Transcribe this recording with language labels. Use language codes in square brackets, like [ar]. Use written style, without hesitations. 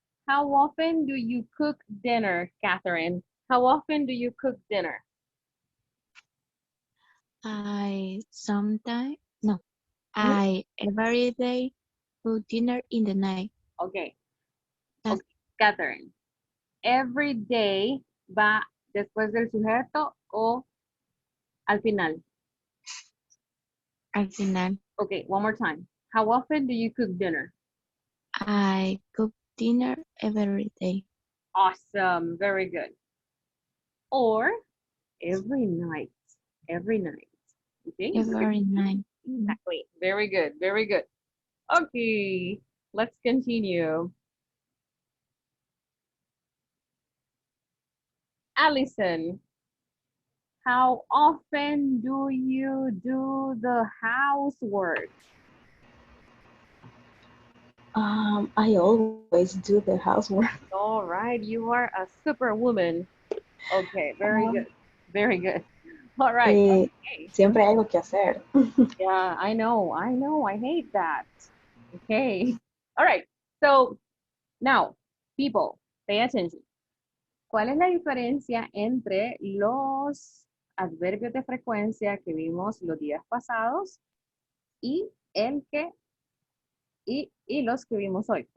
[en] How often do you cook dinner, Catherine? How often do you cook dinner? I sometimes, no, I every day cook dinner in the night. Okay, okay, Catherine. Every day [es] va después del sujeto o al final. Al final, [en] Okay, one more time. How often do you cook dinner? I cook dinner every day. Awesome, very good. Or every night, every night. Okay. Every night. Exactly. Very good, very good. Okay, let's continue. Allison, how often do you do the housework? I always do the housework. All right, you are a superwoman. Okay, very good, very good. All right. Okay. [es] Siempre hay algo que hacer. [en] Yeah, I know, I hate that. Okay. All right. So now, people, pay attention. [es] ¿Cuál es la diferencia entre los adverbios de frecuencia que vimos los días pasados y el que y los que vimos hoy?